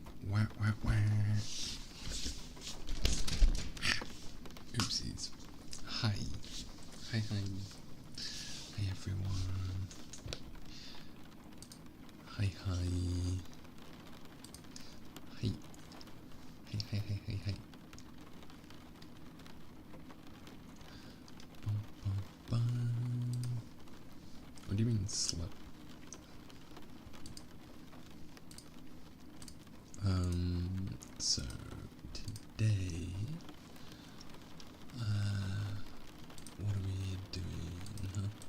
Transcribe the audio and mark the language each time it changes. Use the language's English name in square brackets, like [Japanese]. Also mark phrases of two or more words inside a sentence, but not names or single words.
[English] Wah, wah, wah. Oopsies. Hi. Hi, hi. Hi, everyone. Hi, hi. Hi. Hi, hi, hi, hi, hi. Bum, bum, bum. What do you mean, slut? So today, what are we doing, huh?